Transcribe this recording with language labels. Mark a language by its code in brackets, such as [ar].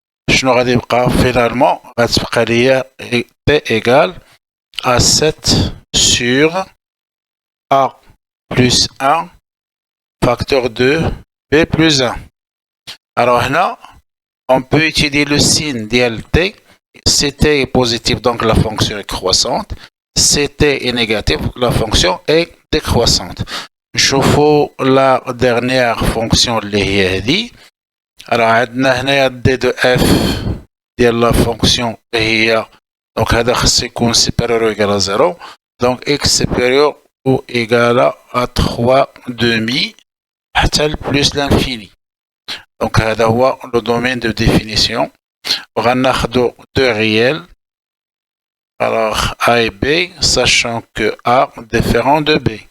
[ar] شنو غادي يبقى [fr] finalement [ar] غتبقى ليا [fr] T égale A7 sur A plus 1 facteur de B plus 1. alors هنا on peut étudier le signe ديال T. Si T est positif donc la fonction est croissante. Si T est négatif la fonction est décroissante. [ar] نشوفوا [fr] la dernière fonction [ar] اللي هي هذه. [fr] alors [ar] عندنا هنايا [fr] d de f ديال la fonction هي donc هذا [ar] خصو يكون [fr] supérieur ou égal à 0 donc x supérieur ou égal à 3 demi حتى plus l'infini. donc هذا هو le domaine de définition. غناخدو deux réels alors a et b sachant que a différent de b.